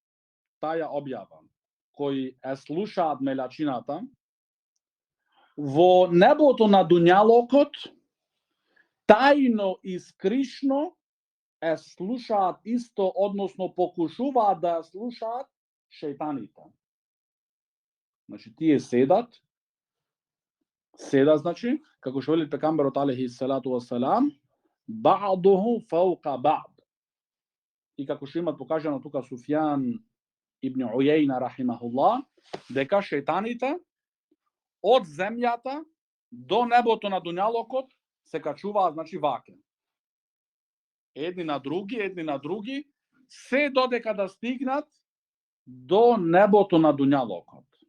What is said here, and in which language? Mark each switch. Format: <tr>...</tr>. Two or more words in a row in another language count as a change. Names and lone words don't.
<mk>кои слушаат мелачината во небото на дуњалокот тајно и скришно слушаат исто, односно покушуваат да слушаат шејтаните. Значи тие седат, значи, како што вели пекамберот</mk> <ar>عليه الصلاة والسلام, بعضه فوق بعض.</ar> <mk>И како што имат покажано тука Суфјан ибн Ујейна рахимахуллах, дека шејтаните од земјата до небото на дуњалокот се качуваат, значи ваке. Едни на други, се додека да стигнат до небото на дуњалокот.</mk>